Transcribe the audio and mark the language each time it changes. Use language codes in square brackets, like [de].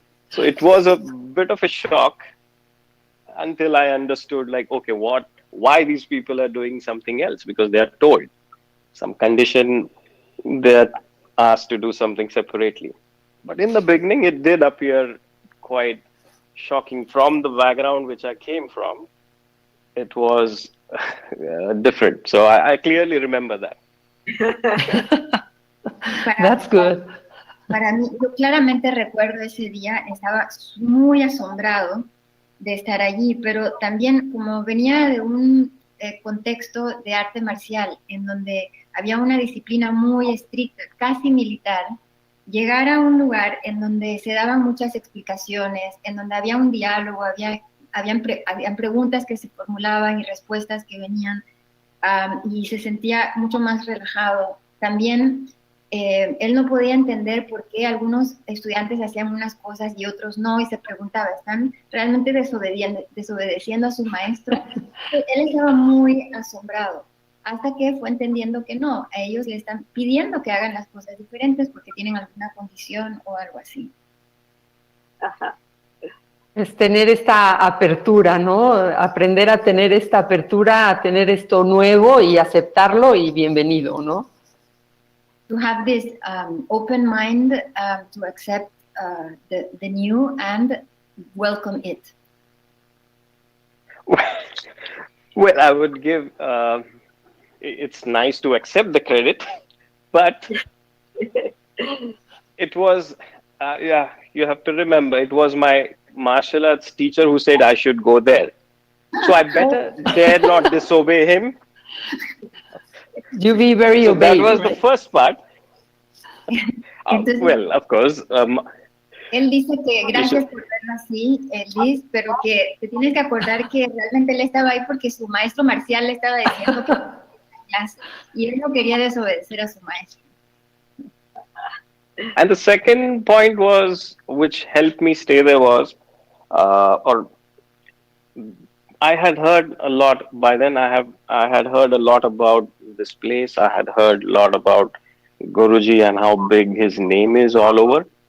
[en] So it was a bit of a shock until I understood, like, okay, why these people are doing something else, because they are told some condition, they're asked to do something separately. But in the beginning, it did appear quite shocking. From the background which I came from, it was different. So I clearly remember that. That's good. [es] Para mí, yo claramente recuerdo ese día, estaba muy asombrado de estar allí, pero también como venía de un contexto de arte marcial, en donde había una disciplina muy estricta, casi militar, llegar a un lugar en donde se daban muchas explicaciones, en donde había un diálogo, habían preguntas que se formulaban y respuestas que venían, y se sentía mucho más relajado. También él no podía entender por qué algunos estudiantes hacían unas cosas y otros no, y se preguntaba, ¿están realmente desobedeciendo a su maestro? Él estaba muy asombrado, hasta que fue entendiendo que no, a ellos le están pidiendo que hagan las cosas diferentes porque tienen alguna condición o algo así. Ajá. Es tener esta apertura, ¿no? Aprender a tener esta apertura, a tener esto nuevo y aceptarlo y bienvenido, ¿no? [en] To have this open mind to accept the new and welcome it. Well, I would give, it's nice to accept the credit, but it was, you have to remember, it was my martial arts teacher who said I should go there. So I better dare not disobey him. You be very so obeyed. That was right? the first part. Well, of course, [es] Él dice que gracias por verlo así, Liz, pero que te tienes que acordar que realmente él estaba ahí porque su maestro marcial le estaba diciendo que clase, y él no quería desobedecer a su maestro. [en] And the second point was, which helped me stay there was, or I had heard a lot by then. I had heard a lot about this place. I had heard a lot about Guruji and how big his name is all over.